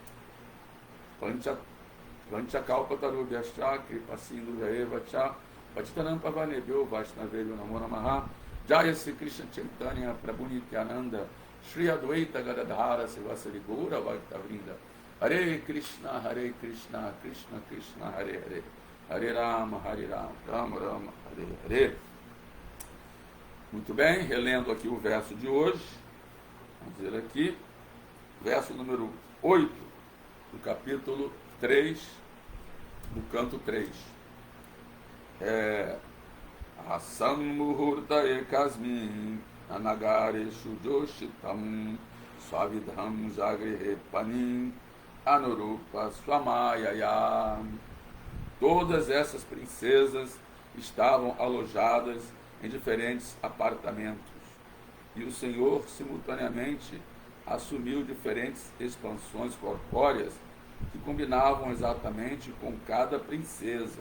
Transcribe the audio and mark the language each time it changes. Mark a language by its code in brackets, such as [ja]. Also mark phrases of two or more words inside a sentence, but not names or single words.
[sa] पञ्चकल्पतरुभ्यश्च कृपासिन्धु वैव च पतितानां पावनेभ्यो वैष्णवेभ्यो नमो नमः जय श्री कृष्ण चैतन्य प्रभु नित्यानन्द श्री अद्वैत गदाधर श्रीवासादि गौर भक्तवृन्द हरे कृष्ण कृष्ण कृष्ण हरे हरे हरे राम राम राम हरे हरे. [pt] Muito bem, relendo aqui o verso de hoje, vamos dizer aqui, verso número 8 do capítulo 3, do canto 3. [sa] आसां मुहूर्त एकस्मिन् नानागारेषु योषिताम् सविधं जगृहे पाणीन् अनुरूपः स्वमायया. [pt] Todas essas princesas estavam alojadas em diferentes apartamentos, e o Senhor simultaneamente assumiu diferentes expansões corpóreas que combinavam exatamente com cada princesa.